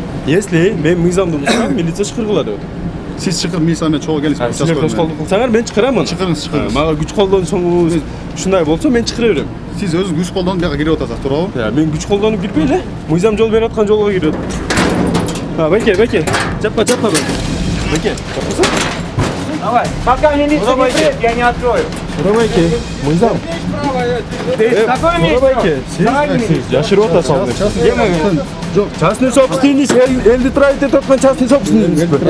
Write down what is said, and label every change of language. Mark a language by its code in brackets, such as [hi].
[ru] Если [ky] мен мыйзамды бузсам, милиция чакыргыла деп атам. Сиз чакыр, милиция менен чогуу келиңиз. Силер тоскоолдук кылсаңар мен чакырамын. Чакырыңыз. Мага күч колдонсоңуз, ушундай болсо мен чакыра берем. Сиз өзүңүз күч колдонуп бияка кирип атасыз, туурабы? Мен күч колдонуп кирбей эле. Мыйзам жол берип аткан жолго кирип атам. Байке. Жаппа байке. Байке, жаппасаң. [ru] Давай, пока милиция не приедет, я не открою. [ky] Сурабайке, мыйзам. [ru] Какое [ky] Сурабайке, siz жашырып атасыңыз. Жоқ, [ru] частный собственность, [ky] элди турайт этип аткан частный собственность.